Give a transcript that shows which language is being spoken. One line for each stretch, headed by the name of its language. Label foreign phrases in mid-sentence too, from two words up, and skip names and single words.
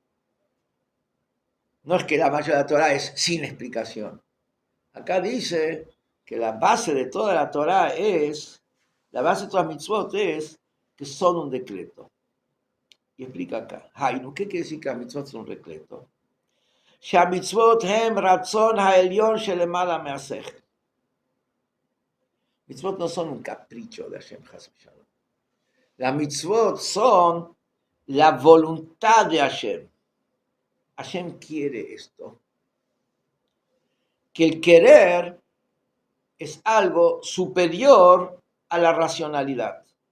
Spanish: No es que la mayoría de la Torah es sin explicación. Acá dice que la base de toda la Torah es, la base de todas las mitzvot es que son un decreto. Y explica acá. Hainu, ¿qué quiere decir que las mitzvot son un decreto?
Hebrew: שהמצוות הם רצון העליון שלמעלה מהשכל.
Spanish: Mitzvot no son un capricho de Hashem
Hebrew: חס ושלום.
Spanish: Las mitzvot son la voluntad de Hashem. Hashem quiere esto. Que el querer es algo superior a la racionalidad.